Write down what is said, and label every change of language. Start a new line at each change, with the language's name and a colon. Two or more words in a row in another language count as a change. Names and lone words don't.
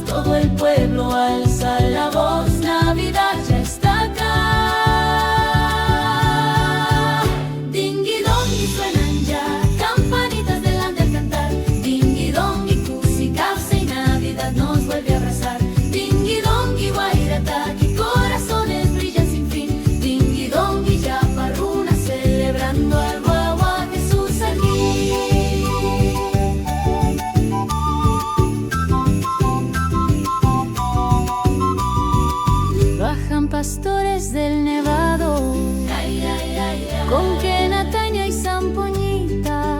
Spanish: Todo el pueblo alza la voz, Navidad ya está acá. Dingui dongi suenan ya, campanitas delante al cantar. Dingui dongi,
Quechua: cusi, causa
Spanish: y Navidad nos vuelve a abrazar. Dingui dongi, guairataki, corazones brillan sin fin. Dingui dongi, yaparruna, celebrando al guagua Jesús aquí. Bajan pastores del Nevado, con quena, taña y zampoñita.